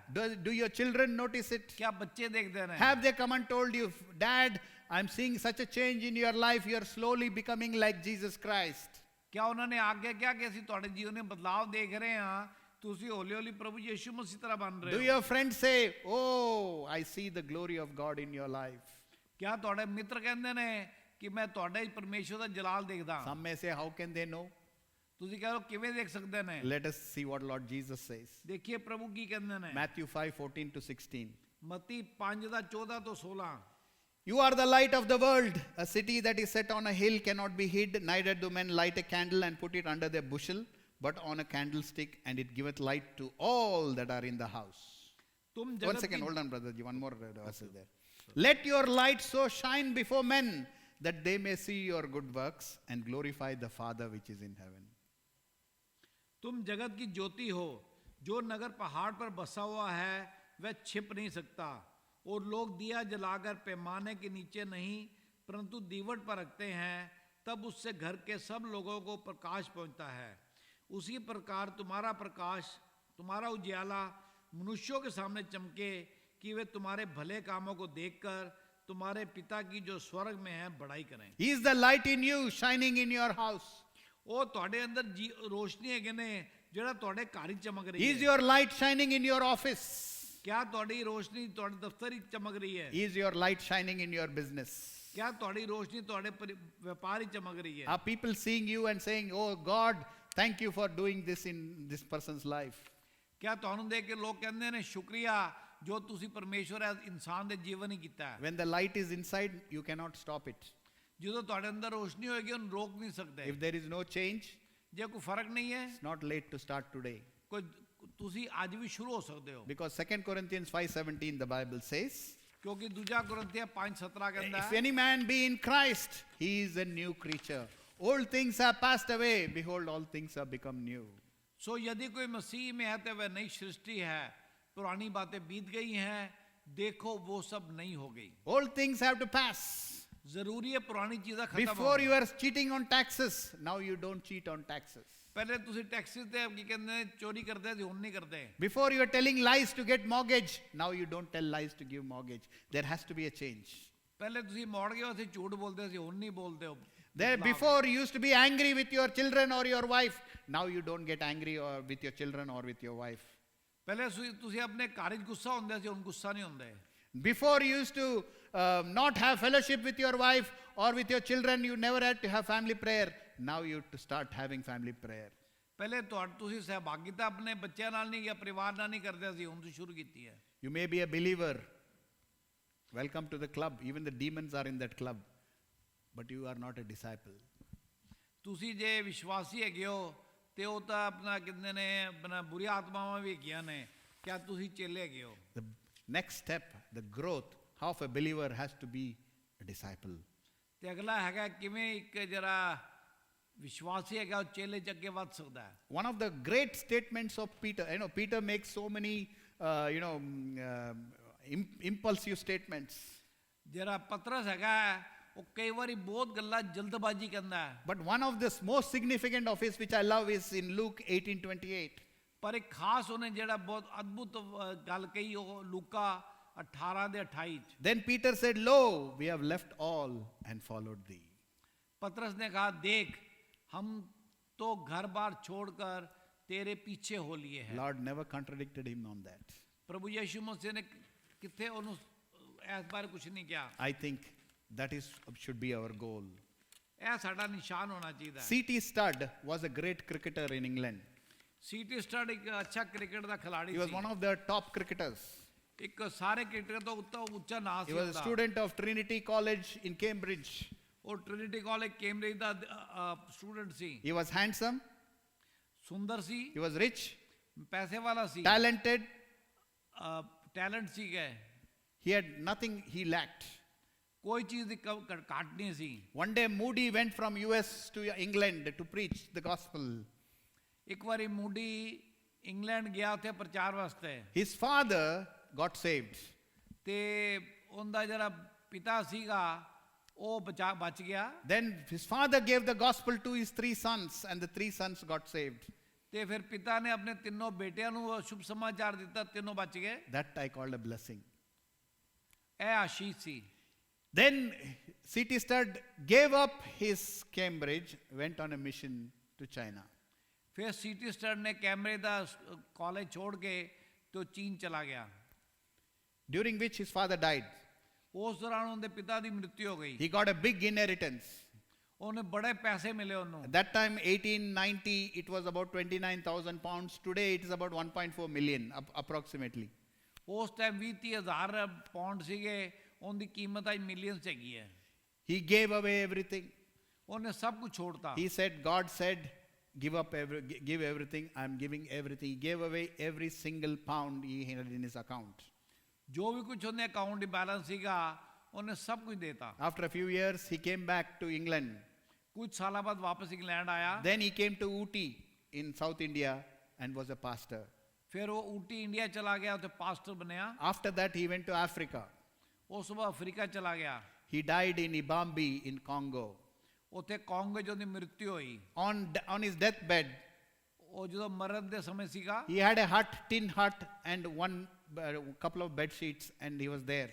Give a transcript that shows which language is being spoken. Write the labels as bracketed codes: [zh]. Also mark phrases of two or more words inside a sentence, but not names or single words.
[en] Do your children notice it? [pa] ਕਿਆ ਬੱਚੇ ਦੇਖਦੇ ਨੇ? [en] Have they come and told you, Dad, I'm seeing such a change in your life. You're slowly becoming like Jesus Christ. [pa] ਕਿਆ ਉਹਨਾਂ ਨੇ ਆਗੇ ਕਿਹਾ ਕਿ ਅਸੀਂ ਤੁਹਾਡੇ ਜੀਵਨ ਵਿੱਚ ਬਦਲਾਵ ਦੇਖ ਰਹੇ ਹਾਂ, ਤੁਸੀਂ ਹੌਲੀ ਹੌਲੀ ਪ੍ਰਭੂ ਯਿਸੂ ਮਸੀਹ ਤਰ੍ਹਾਂ ਬਣ ਰਹੇ [en] Do [pa] ਹੋ? [en] your friends say, oh, I see the glory of God in your life? [pa] ਕਿਆ ਤੁਹਾਡੇ ਮਿੱਤਰ ਕਹਿੰਦੇ ਨੇ ਕਿ ਮੈਂ ਤੁਹਾਡੇ ਪਰਮੇਸ਼ਵਰ ਦਾ ਜਲਾਲ ਦੇਖਦਾ? [en] Some may say, how can they know? [pa] ਤੁਸੀਂ ਕਹ ਰਹੇ ਹੋ ਕਿਵੇਂ ਦੇਖ ਸਕਦੇ ਨੇ? [en] Let us see what Lord Jesus says. [pa] ਦੇਖੀਏ ਪ੍ਰਭੂ ਕੀ ਕਹਿੰਦੇ ਨੇ। [en] Matthew 5:14 to 16. [pa] ਮਤੀ 5:14 ਤੋਂ 16। [en] You are the light of the world. A city that is set on a hill cannot be hid, neither do men light a candle and put it under their bushel, but on a candlestick, and it giveth light to all that are in the house. [hi] तुम [en] One [hi] जगत [en] second, [hi] की [en] hold on, brother. One more verse is there. Let your light so shine before men that they may see your good works and glorify the Father which is in heaven. [hi] तुम जगत की ज्योति हो, जो नगर पहाड़ पर बसा हुआ है वह छिप नहीं सकता, और लोग दिया जलाकर पैमाने के नीचे नहीं परंतु दीवट पर रखते हैं, तब उससे घर के सब लोगों को प्रकाश पहुंचता है। उसी प्रकार तुम्हारा प्रकाश, तुम्हारा उजियाला मनुष्यों के सामने चमके, कि वे तुम्हारे भले कामों को देखकर तुम्हारे पिता की जो स्वर्ग में है बड़ाई करें। [en] He is the light in you, shining in your house. [pa] ਉਹ ਤੁਹਾਡੇ ਅੰਦਰ ਰੋਸ਼ਨੀ ਹੈਗੇ ਨੇ ਜਿਹੜਾ ਤੁਹਾਡੇ ਘਰ ਹੀ ਚਮਕ ਰਹੀ [en] Is [pa] ਹੈ। [en] your light shining in your office? [pa] ਕਿਆ ਤੁਹਾਡੀ ਰੋਸ਼ਨੀ ਤੁਹਾਡੇ ਦਫ਼ਤਰ ਹੀ ਚਮਕ ਰਹੀ ਹੈ? [en] Is your light shining in your business? [pa] ਕਿਆ ਤੁਹਾਡੀ ਰੋਸ਼ਨੀ ਤੁਹਾਡੇ ਵਪਾਰ ਹੀ ਚਮਕ ਰਹੀ ਹੈ? [en] Are people seeing you and saying, oh God, thank you for doing this in this person's life? [pa] ਕਿਆ ਤੁਹਾਨੂੰ ਦੇਖ ਕੇ ਲੋਕ ਕਹਿੰਦੇ ਨੇ ਸ਼ੁਕਰੀਆ ਜੋ ਤੁਸੀਂ ਪਰਮੇਸ਼ਵਰ ਇਸ ਇਨਸਾਨ ਦੇ ਜੀਵਨ ਹੀ ਕੀਤਾ ਹੈ? [en] When the light is inside, you cannot stop it. [pa] ਜਦੋਂ ਤੁਹਾਡੇ ਅੰਦਰ ਰੋਸ਼ਨੀ ਹੋਏਗੀ ਉਹਨੂੰ ਰੋਕ ਨਹੀਂ ਸਕਦੇ। [en] If there is no change, [pa] ਜੇ ਕੋਈ ਫਰਕ ਨਹੀਂ ਹੈ [en] it's not late to start today. [pa] ਕੋਈ ਤੁਸੀਂ ਅੱਜ ਵੀ ਸ਼ੁਰੂ ਹੋ ਸਕਦੇ ਹੋ। [en] Because 2 Corinthians 5:17, the Bible says, [pa] ਕਿਉਂਕਿ ਦੂਜਾ ਕੁਰਿੰਥੀਆਂ 5:17 ਕਹਿੰਦਾ [en] if [pa] ਹੈ [en] any man be in Christ, he is a new creature. Old things have passed away. Behold, all things have become new. [hi] सो यदि कोई मसीह में है तो वह नई सृष्टि है, पुरानी बातें बीत गई हैं, देखो वो सब नई हो गई। [en] Old things have to pass. [hi] जरूरी है पुरानी चीज़ें खत्म हो। [en] Before you were cheating on taxes, now you don't cheat on taxes. [pa] पहले ਤੁਸੀਂ टैक्सेस ਤੇ ਕੀ ਕਹਿੰਦੇ ਨੇ ਚੋਰੀ ਕਰਦੇ ਸੀ, ਹੁਣ ਨਹੀਂ ਕਰਦੇ। [en] Before you were telling lies to get mortgage, now you don't tell lies to give mortgage. There has to be a change. [pa] ਪਹਿਲੇ ਤੁਸੀਂ ਮੋੜ ਗਏ ਸੀ, ਝੂਠ ਬੋਲਦੇ ਸੀ, ਹੁਣ ਨਹੀਂ ਬੋਲਦੇ ਹੋ। [en] There before you used to be angry with your children or your wife. Now you don't get angry or with your children or with your wife. [pa] ਪਹਿਲੇ ਤੁਸੀਂ ਆਪਣੇ ਘਰ ਵਿੱਚ ਗੁੱਸਾ ਹੁੰਦੇ ਸੀ, ਹੁਣ ਗੁੱਸਾ ਨਹੀਂ ਹੁੰਦੇ। [en] Before you used to not have fellowship with your wife or with your children, you never had to have family prayer. Now you have to start having family prayer. [pa] ਪਹਿਲੇ ਤੁਸੀਂ ਸਹਿਭਾਗਿਤਾ ਆਪਣੇ ਬੱਚਿਆਂ ਨਾਲ ਨਹੀਂ ਜਾਂ ਪਰਿਵਾਰ ਨਾਲ ਨਹੀਂ ਕਰਦੇ ਸੀ, ਹੁਣ ਤੁਸੀਂ ਸ਼ੁਰੂ ਕੀਤੀ ਹੈ। [en] You may be a believer. Welcome to the club. Even the demons are in that club. But you are not a disciple. [pa] ਤੁਸੀਂ ਜੇ ਵਿਸ਼ਵਾਸੀ ਹੈਗੇ ਹੋ ਤੇ ਉਹ ਤਾਂ ਆਪਣਾ ਕਹਿੰਦੇ ਨੇ ਆਪਣਾ ਬੁਰੀਆਂ ਆਤਮਾਵਾਂ ਵੀ ਹੈਗੀਆਂ ਨੇ, ਕਿਆ ਤੁਸੀਂ ਚੇਲੇ ਹੈਗੇ ਹੋ? [en] The next step, the growth of a believer has to be a disciple. [pa] ਤੇ ਅਗਲਾ ਹੈਗਾ ਕਿਵੇਂ ਇੱਕ ਜਿਹੜਾ ਵਿਸ਼ਵਾਸੀ ਹੈਗਾ ਉਹ ਚੇਲੇ ਚ ਅੱਗੇ ਵੱਧ ਸਕਦਾ ਹੈ। [en] One of the great statements of Peter, Peter makes so many, impulsive statements. [pa] ਜਿਹੜਾ ਪਤਰਸ ਹੈਗਾ ਉਹ ਕਈ ਵਾਰੀ ਬਹੁਤ ਗੱਲਾਂ ਜਲਦਬਾਜ਼ੀ ਕਹਿੰਦਾ ਹੈ। [en] But one of the most significant of his, which I love, is in Luke 18:28. [pa] ਪਰ ਇੱਕ ਖਾਸ ਉਹਨੇ ਜਿਹੜਾ ਬਹੁਤ ਅਦਭੁਤ ਗੱਲ ਕਹੀ ਉਹ ਲੂਕਾ 18:28 ਚ। [en] Then Peter said, Lo, we have left all and followed thee. [hi] पतरस ने कहा देख हम तो घर बार छोड़कर तेरे पीछे हो लिए हैं। [en] Lord never contradicted him on that. [hi] प्रभु यीशु मसीह ने [pa] किथे ਉਹਨੂੰ ਇਸ ਬਾਰੇ ਕੁਝ ਨਹੀਂ ਕਿਹਾ। [en] I think that should be our goal. [pa] ਇਹ ਸਾਡਾ ਨਿਸ਼ਾਨ ਹੋਣਾ ਚਾਹੀਦਾ ਹੈ। [en] C.T. Studd was a great cricketer in England. [pa] ਸੀਟੀ ਸਟੱਡ ਇੱਕ ਅੱਛਾ ਕ੍ਰਿਕਟ ਦਾ ਖਿਡਾਰੀ [en] He was [pa] ਸੀ। [en] one of the top cricketers. [pa] ਇੱਕ ਸਾਰੇ ਕ੍ਰਿਕਟਰ ਤੋਂ ਉੱਚਾ ਨਾਂ [en] He [pa] ਸੀ [en] was a [pa] ਉਹਦਾ। [en] student of Trinity College in Cambridge. [pa] ਉਹ ਟ੍ਰਿਨਿਟੀ ਕਾਲਜ ਕੈਂਬਰਿਜ ਦਾ ਸਟੂਡੈਂਟ ਸੀ। [en] He was handsome, [pa] ਸੁੰਦਰ ਸੀ, [en] he was rich, [pa] ਪੈਸੇ ਵਾਲਾ ਸੀ, [en] talented. [pa] ਟੈਲੈਂਟ ਸੀ ਗਏ, [en] He had nothing he lacked. [pa] ਕੋਈ ਚੀਜ਼ ਦੀ ਘਾਟ ਨਹੀਂ ਸੀ। [en] One day Moody went from US to England to preach the gospel. [pa] ਇੱਕ ਵਾਰੀ ਮੂਡੀ ਇੰਗਲੈਂਡ ਗਿਆ ਉੱਥੇ ਪ੍ਰਚਾਰ ਵਾਸਤੇ, [en] His father got saved. [pa] ਤੇ ਉਹਦਾ ਜਿਹੜਾ ਪਿਤਾ ਸੀਗਾ ਉਹ ਬਚ ਗਿਆ। [en] Then his father gave the gospel to his 3 sons, and the 3 sons got saved. [pa] ਤੇ ਫਿਰ ਪਿਤਾ ਨੇ ਆਪਣੇ ਤਿੰਨੋਂ ਬੇਟਿਆਂ ਨੂੰ ਸ਼ੁਭ ਸਮਾਚਾਰ ਦਿੱਤਾ, ਤਿੰਨੋਂ ਬਚ ਗਏ। [en] That I called a blessing. [pa] ਇਹ ਆਸ਼ੀਸ਼ ਸੀ। [en] Then C.T. Studd gave up his Cambridge, went on a mission to China. [pa] ਫਿਰ ਸੀਟੀ ਸਟੱਡ ਨੇ ਕੈਮਬਰਿਜ ਦਾ ਕਾਲਜ ਛੋੜ ਕੇ ਤੇ ਉਹ ਚੀਨ ਚਲਾ ਗਿਆ। [en] During which his father died. [pa] ਉਸ ਦੌਰਾਨ ਉਹਦੇ ਪਿਤਾ ਦੀ ਮ੍ਰਿਤੂ ਹੋ ਗਈ। [en] He got a big inheritance. [pa] ਉਹਨੇ ਬੜੇ ਪੈਸੇ ਮਿਲੇ ਉਹਨੂੰ। [en] At that time, 1890, it was about 29,000 pounds. Today, it is about 1.4 million, approximately. [pa] ਉਸ ਟਾਈਮ 20,000 ਪਾਉਂਡ ਸੀਗੇ, ਉਹਦੀ ਕੀਮਤ ਅੱਜ ਮਿਲੀਅਨਸ ਹੈਗੀ ਹੈ। [en] He gave away everything. [pa] ਉਹਨੇ ਸਭ ਕੁਝ ਛੋੜਤਾ। [en] He said, God said, give everything. I'm giving everything. He gave away every single pound he had in his account. [pa] ਜੋ ਵੀ ਕੁਝ ਉਹਨੇ ਅਕਾਊਂਟ 'ਚ ਬੈਲੈਂਸ ਸੀਗਾ ਉਹਨੇ ਸਭ ਕੁਝ ਦੇਤਾ। [en] After a few years, he came back to England. [pa] ਕੁਝ ਸਾਲਾਂ ਬਾਅਦ ਵਾਪਸ ਇੰਗਲੈਂਡ ਆਇਆ। [en] Then he came to Ooty in South India and was a pastor. [pa] ਫਿਰ ਉਹ ਊਟੀ ਇੰਡੀਆ ਚਲਾ ਗਿਆ, ਉੱਥੇ ਪਾਸਟਰ ਬਣਿਆ। [en] After that, he went to Africa. [pa] ਉਸ ਤੋਂ ਬਾਅਦ ਅਫਰੀਕਾ ਚਲਾ ਗਿਆ। [en] He died in Ibambi in Congo. [pa] ਉੱਥੇ ਕਾਂਗੋ 'ਚ ਉਹਦੀ ਮ੍ਰਿਤੂ ਹੋਈ। [en] On his deathbed, [pa] ਉਹ ਜਦੋਂ ਮਰਨ ਦੇ ਸਮੇਂ ਸੀਗਾ, [en] he had a tin hut, and one couple of bed sheets, and he was there.